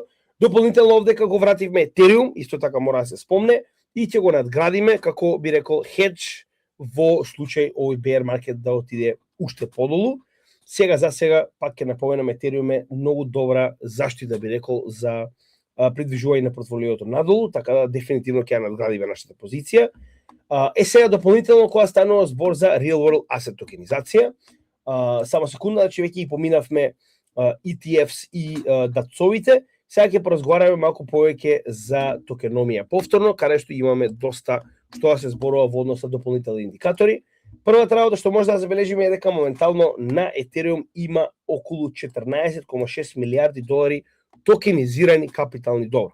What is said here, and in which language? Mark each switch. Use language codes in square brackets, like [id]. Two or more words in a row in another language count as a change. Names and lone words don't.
[mk] Дополнително овде како го вративме Ethereum, исто така мора да се спомне, и ќе го надградиме како би рекол хедж во случај овој [en] bear market [mk] да отиде уште подолу. Сега за сега пак ќе напоменам Ethereum е многу добра заштита би рекол за придвижување на портфолиото надолу, така да дефинитивно ќе надградиме нашата позиција. Сега дополнително кога станува збор за [en] real world asset [mk] токенизација, само секунда, значи веќе и поминавме ETFs и дацовите, сега ќе поразговараме малку повеќе за токеномија повторно, каде што имаме доста што се зборува во однос на дополнителни индикатори. Првата работа што може да забележиме е дека моментално на Ethereum има околу 14,6 милиарди долари токенизирани капитални добра.